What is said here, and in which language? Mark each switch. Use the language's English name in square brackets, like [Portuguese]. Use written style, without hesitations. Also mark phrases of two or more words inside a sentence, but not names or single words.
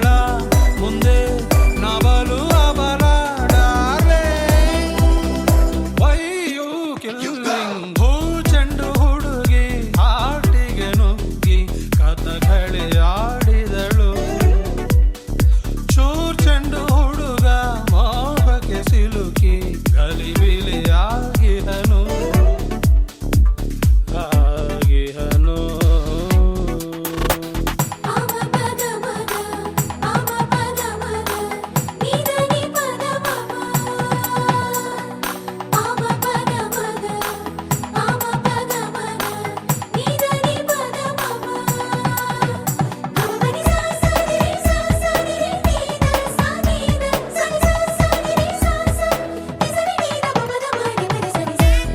[Kannada] ಮುಂದೆ ನಬಲು ಅಬಲ [English] darling why you killing [Kannada] ಭೂ ಚೆಂಡು ಹುಡುಗಿ ಹಾರ್ಟಿಗೆ ನುಗ್ಗಿ ಕಥಕಳಿ ಆಡಿದಳು ಚೂರ್ ಚೆಂಡು ಹುಡುಗ ಮೋಹಕ್ಕೆ ಸಿಲುಕಿ ಗಲಿಬಿಲಿಯಾಗಿಹನು ಆಗಿಹನು ಅಮ ಪದ ಮದ ಅಮ ಪದ ಮದ ನಿಧನಿ ಪದ ಮಮ ಅಮ ಪದ ಮದ ಅಮ ಪದ ಮದ ನಿಧನಿ ಪದ ಮಮ ಗಮನಿ ಸಾ ಸಾ ನಿ ಸಾ ಸಾ ನಿ ನಿ ದ ಸಾ ನಿ ದ ಸಾ ನಿ ಸಾ ಸಾ ನಿ ಸಾ ಸಾ ನಿ ಸಾ ನಿ ದ ಮ ಪದ ಮ ನಿ ಪದ ಸಾ ನಿ ಸಾ